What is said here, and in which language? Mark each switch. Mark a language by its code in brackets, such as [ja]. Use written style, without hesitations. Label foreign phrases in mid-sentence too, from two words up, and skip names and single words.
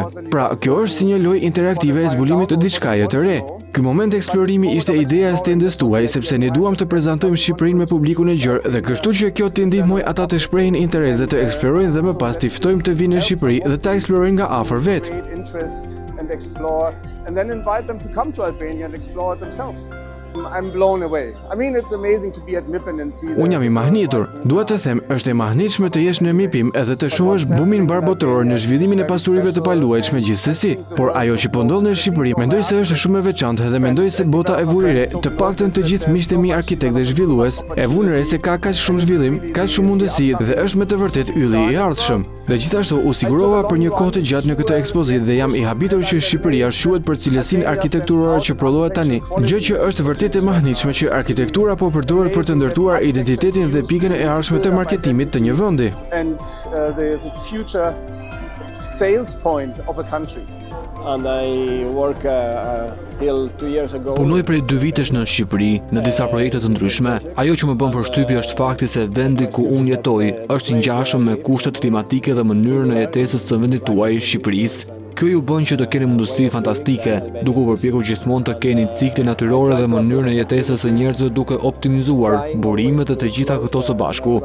[sq] Pra, kjo është si një lojë interaktive e zbulimit të diçkaje të re. Ky moment eksplorimi ishte ideja e stendës tuaj sepse ne duam të prezantojmë Shqipërinë me publikun e gjerë dhe kështu që kjo t'i ndihmoj ata të shprehin interes dhe të eksplorojnë dhe më pas t'i ftojmë të vinë në Shqipëri dhe ta eksplorojnë nga afër vetë. [en] I'm blown away. I mean, it's amazing to be at MIPIM and see. [sq] Unë jam i mahnitur. Dua të them, është e mahnitshme të jesh në MIPIM edhe të shohësh bumin barbotror në zhvillimin e pasurive të paluajtshme gjithsesi. Por ajo që po ndodh në Shqipëri, mendoj se është shumë e veçantë dhe mendoj se bota e vuri re, të paktën të gjithë miqtë e mi arkitektë dhe zhvillues, e vënë re se ka kaq shumë zhvillim, kaq shumë mundësi dhe është me të vërtet ylli i ardhshëm. Dhe gjithashtu u sigurova për një kohë të gjatë në këtë ekspozitë dhe jam i habitur që Shqipëria quhet për cilësinë arkitekturore që prodhohet tani, gjë që është vërtet e mahnitshme që arkitektura po përdoret për të ndërtuar identitetin dhe pikën e ardhshme të marketimit të një vendi. [en] And the future sales point of a country. And I work till 2 years ago. [sq] Punoj prej 2 vitesh në Shqipëri në disa projekte të ndryshme. Ajo që më bën përshtypje është fakti se vendi ku unë jetoj është i ngjashëm me kushtet klimatike dhe mënyrën e jetesës së vendit tuaj, Shqipërisë. Kjo ju bën që të keni mundësi fantastike, duke u përpjekur gjithmonë të keni cikle natyrore dhe mënyrën e jetesës së njerëzve duke optimizuar burimet e të gjitha këto së bashku.